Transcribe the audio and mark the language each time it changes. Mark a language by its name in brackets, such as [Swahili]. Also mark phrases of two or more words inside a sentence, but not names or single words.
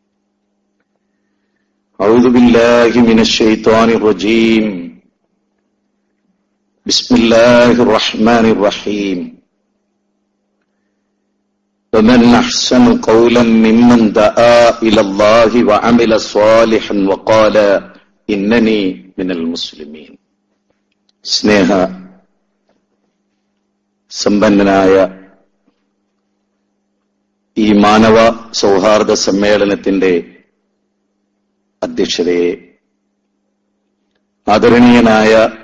[Arabic] أعوذ بالله من الشيطان الرجيم بسم الله الرحمن الرحيم ومن أحسن قولا ممن دعا إلى الله وعمل صالحا وقال إنني من المسلمين [Malayalam] സ്നേഹ സമ്പന്നനായ ഈ മാനവ സൗഹാർദ്ദ സമ്മേളനത്തിന്റെ അധ്യക്ഷതയെ, ആദരണീയനായ